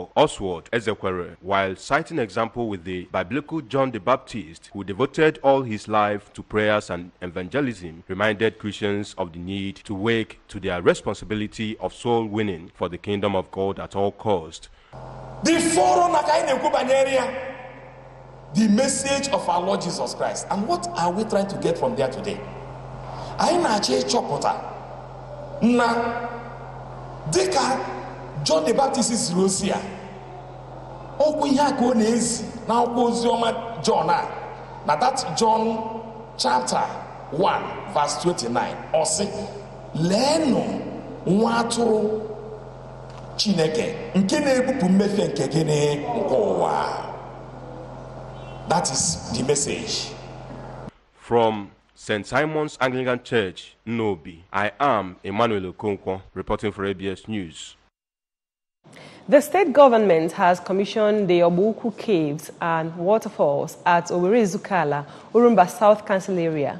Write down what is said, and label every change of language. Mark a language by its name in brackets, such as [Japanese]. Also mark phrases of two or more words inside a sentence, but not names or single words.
[English] Oswald Ezekwere, while citing example with the biblical John the Baptist, who devoted all his life to prayers and evangelism, reminded Christians of the need to wake to their responsibility of soul winning for the kingdom of God at all cost. The message of our Lord Jesus Christ. And what are we trying to get from there today? [Igbo] I na-achọ ịchọpụta na dịka [English] John the Baptist [Igbo] ziri ozi a, okwu ihe aka ọ na-ezi na akwụkwọ oziọma John na [English] that John chapter 1 verse 29 [Igbo] ọ sị, leenụ nwa atụrụ Chineke nke na-ebupụ mmehie nke gịnị nke ụwa. [English] That is the message. From St. Simon's Anglican Church, Nobi, I am Emmanuel Okonkwo, reporting for ABS News. The state government has commissioned the Obuku Caves and Waterfalls at Owerri Zukala, Urumba South Council area.